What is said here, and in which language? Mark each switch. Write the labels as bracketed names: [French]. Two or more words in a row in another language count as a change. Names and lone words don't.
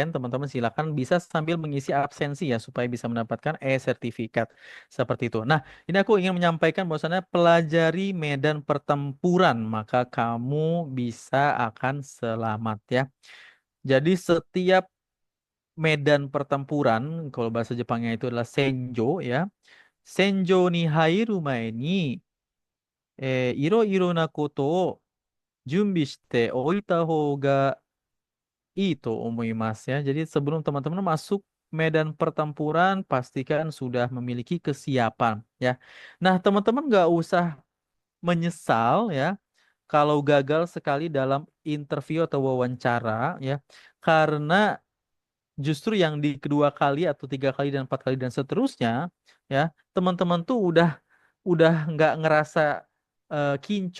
[Indonesian] Teman-teman silakan bisa sambil mengisi absensi ya supaya bisa mendapatkan e-sertifikat seperti itu. Nah, ini aku ingin menyampaikan bahwasannya pelajari medan pertempuran maka kamu bisa akan selamat ya. Jadi setiap medan pertempuran kalau bahasa Jepangnya itu adalah senjo ya. [Japanese] 戦場に入る前に色々なことを準備しておいた方がいいと思います ya. [Indonesian] Jadi sebelum teman-teman masuk medan pertempuran, pastikan sudah memiliki kesiapan ya. Nah, teman-teman nggak usah menyesal ya kalau gagal sekali dalam interview atau wawancara ya, karena justru yang di kedua kali atau tiga kali dan empat kali dan seterusnya ya, teman-teman tuh udah nggak ngerasa kinco.